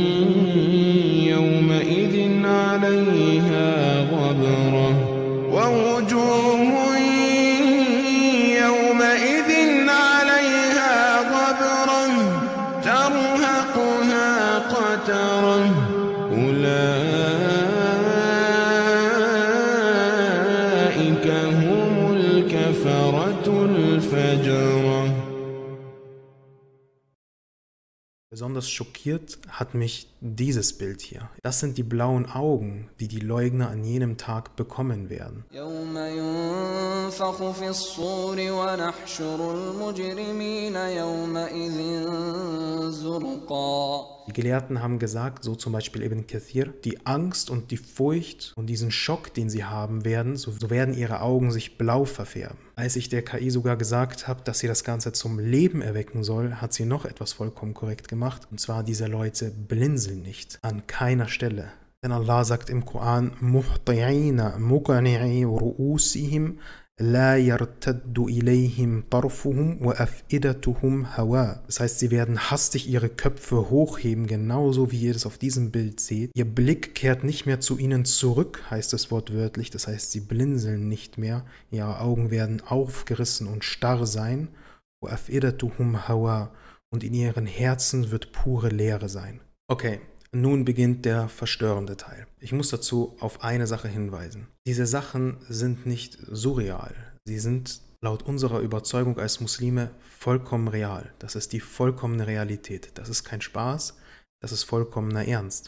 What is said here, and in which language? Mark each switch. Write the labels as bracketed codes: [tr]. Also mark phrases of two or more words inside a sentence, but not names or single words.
[ar] يومئذ عليها غبرة ووجوه يومئذ عليها غبرة ترهقها قترة أولئك هم الكفرة الفجرة. [de] Besonders schockiert hat mich dieses Bild hier. Das sind die blauen Augen, die die Leugner an jenem Tag bekommen werden. [ar] يوم ينفخ في الصور ونحشر المجرمين يومئذ زرقا. [de] Die Gelehrten haben gesagt, so zum Beispiel Ibn Kathir, die Angst und die Furcht und diesen Schock, den sie haben werden, so werden ihre Augen sich blau verfärben. Als ich der KI sogar gesagt habe, dass sie das Ganze zum Leben erwecken soll, hat sie noch etwas vollkommen korrekt gemacht. Und zwar, diese Leute blinzeln nicht. An keiner Stelle. Denn Allah sagt im Koran, [ar] مُهْطِعِينَ مُقْنِعِي رُؤُوسِهِمْ لَا يَرْتَدُّ إِلَيْهِمْ طَرْفُهُمْ وَأَفْئِدَتُهُمْ هَوَاء. [de] Das heißt, sie werden hastig ihre Köpfe hochheben, genauso wie ihr es auf diesem Bild seht. Ihr Blick kehrt nicht mehr zu ihnen zurück, heißt es wortwörtlich. Das heißt, sie blinzeln nicht mehr. Ihre Augen werden aufgerissen und starr sein. [ar] وَأَفْئِدَتُهُمْ هَوَاء. [de] Und in ihren Herzen wird pure Leere sein. Okay. Nun beginnt der verstörende Teil. Ich muss dazu auf eine Sache hinweisen. Diese Sachen sind nicht surreal. Sie sind laut unserer Überzeugung als Muslime vollkommen real. Das ist die vollkommene Realität. Das ist kein Spaß, das ist vollkommener Ernst.